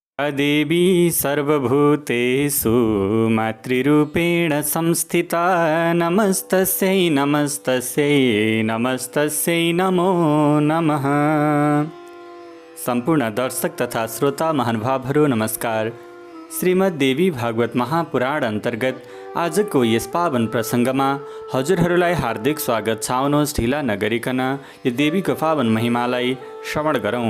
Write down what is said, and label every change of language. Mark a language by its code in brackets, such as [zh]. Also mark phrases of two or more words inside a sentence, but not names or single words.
[sa] देवी सर्वभूतेषु मातृरूपेण संस्थिता नमस्तस्यै नमस्तस्यै नमस्तस्यै नमो नमः। [ne] सम्पूर्ण दर्शक तथा श्रोता महानुभावहरू नमस्कार। श्रीमद् देवी भागवत महापुराण अन्तर्गत आजको यस पावन प्रसङ्गमा हजुरहरूलाई हार्दिक स्वागत छ। आउनुहोस् ढिला नगरिकन यो देवीको पावन महिमालाई श्रवण गरौँ।